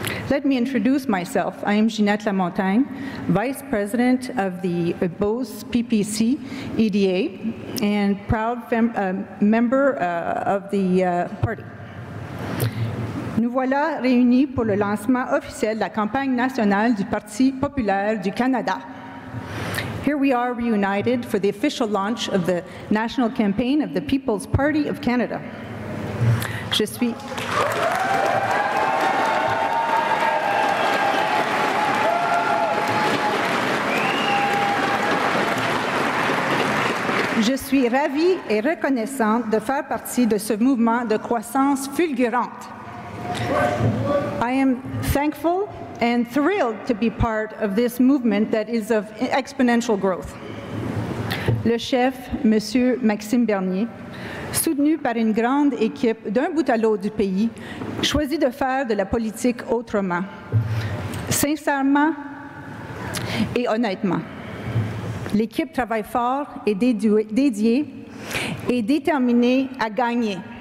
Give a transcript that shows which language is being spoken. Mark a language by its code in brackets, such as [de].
[en] Let me introduce myself. I am Ginette Lamontagne, Vice President of the Beauce PPC EDA and proud member of the party. [fr] Nous voilà réunis pour le lancement officiel de la campagne nationale du Parti populaire du Canada. [en] Here we are reunited for the official launch of the national campaign of the People's Party of Canada. [fr] Je suis ravie et reconnaissante de faire partie de ce mouvement de croissance fulgurante. [en] I am thankful and thrilled to be part of this movement that is of exponential growth. [fr] Le chef, M. Maxime Bernier, soutenu par une grande équipe d'un bout à l'autre du pays, choisit de faire de la politique autrement, sincèrement et honnêtement. L'équipe travaille fort et dédiée et déterminée à gagner.